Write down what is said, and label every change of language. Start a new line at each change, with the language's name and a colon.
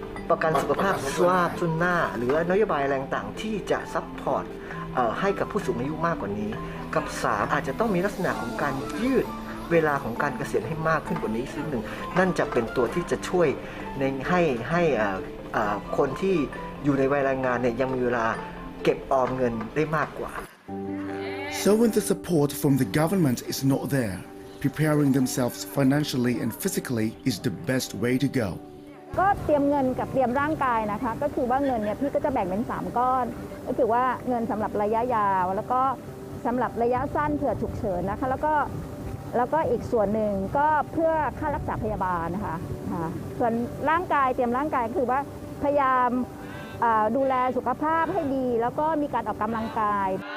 Thai: ประกันสุขภาพสวาบทุนหน้าหรือนโยบายแรงต่างที่จะซัพพอร์ตให้กับผู้สูงอายุมากกว่านี้กับ3อาจจะต้องมีลักษณะของการยืดเวลาของการเกษียณให้มากขึ้นกว่านี้ซึ่งหนึ่งนั่นจะเป็นตัวที่จะช่วยให้คนที่อยู่ในวัยแรงงานเนี่ยยังมีเวลาเก็บออมเงินได้มากกว่า
English: So when the support from the government is not there, preparing themselves financially and physically is the best way to go.
Thai: ก็เตรียมเงินกับเตรียมร่างกายนะคะก็คือว่าเงินเนี่ยพี่ก็จะแบ่งเป็น3ก้อนก็คือว่าเงินสำหรับระยะยาวแล้วก็สำหรับระยะสั้นเผื่อฉุกเฉินนะคะแล้วก็อีกส่วนหนึ่งก็เพื่อค่ารักษาพยาบาลนะคะส่วนร่างกายเตรียมร่างกายคือว่าพยายามดูแลสุขภาพให้ดีแล้วก็มีการออกกำลังกาย